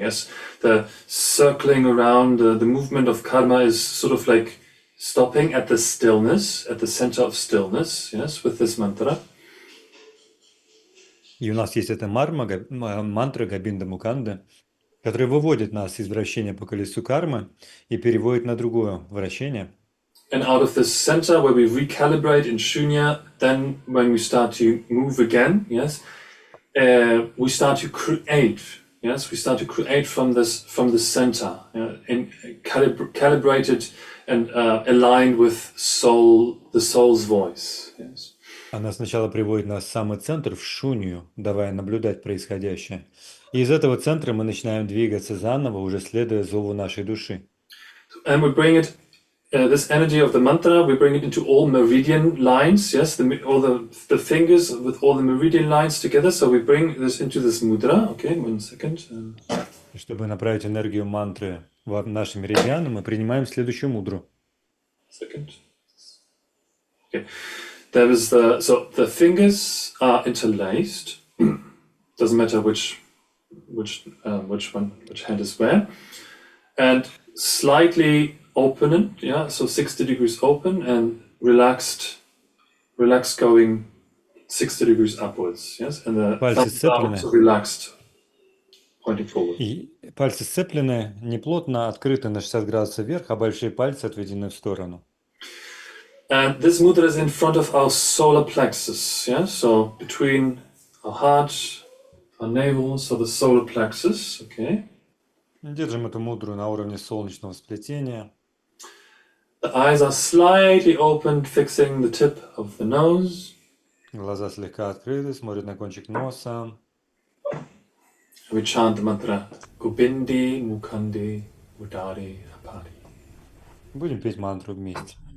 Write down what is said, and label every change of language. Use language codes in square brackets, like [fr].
[en] Yes, the circling around, the movement of karma is sort of like stopping at the stillness, at the center of stillness, yes, with this mantra. [ru] И у нас есть эта мантра Гобинда Муканда, которая выводит нас из вращения по колесу кармы и переводит на другое вращение. [en] And out of this center where we recalibrate in shunya, then when we start to move again, yes, we start to create. Yes, we start to create from this center, and calibrated and aligned with the soul's voice. Yes. [ru] Она сначала приводит нас в самый центр, в шунью, давая наблюдать происходящее. И из этого центра мы начинаем двигаться заново, уже следуя зову нашей души. [en] And we bring it, this energy of the mantra, we bring it into all meridian lines, yes, all the fingers with all the meridian lines together. So we bring this into this mudra. Okay, 1 second. [ru] Чтобы направить энергию мантры в наши меридианы, мы принимаем следующую мудру. [en] Second. Okay. So the fingers are interlaced. Doesn't matter which hand is where, and slightly open, yeah. So 60 degrees open and relaxed, going 60 degrees upwards. Yes, and the thumbs are also relaxed, pointing forward. [ru] И пальцы сцеплены, неплотно открыты на 60 градусов вверх, а большие пальцы отведены в сторону. [en] And this mudra is in front of our solar plexus, yeah? So between our heart, our navel, so the solar plexus, okay? [ru] Держим эту мудру на уровне солнечного сплетения. [en] The eyes are slightly open, fixing the tip of the nose. [ru] Глаза слегка открыты, смотрят на кончик носа. [en] We chant the mantra, Gobindi, Mukandi, Udari, Apari. [ru] Будем петь мантру вместе.